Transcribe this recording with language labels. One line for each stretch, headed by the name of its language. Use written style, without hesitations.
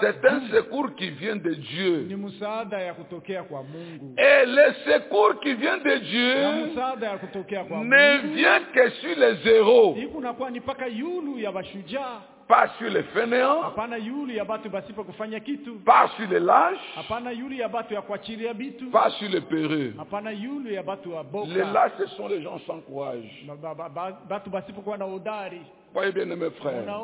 French: c'est un secours qui vient de Dieu.
Swahili: Ni musada ya kutokea kwa Mungu.
French: Et le secours qui vient de Dieu
Swahili: ya kutokea kwa
French: ne
Swahili: Mungu,
French: vient que sur les héros.
Swahili: Iku na kwa nipaka yulu ya bashuja,
French: pas sur les fainéants.
Swahili: Apana yulu ya batu basipa kufanya kitu.
French: Pas sur les lâches.
Swahili: Apana yulu ya batu ya kuachiria bitu.
French: Pas sur les péreux.
Swahili: Apana yulu ya batu ya boka.
French: Les lâches, ce sont les gens sans courage.
Swahili: Batu basipa kwa na odari.
French: Vous voyez bien mes frères.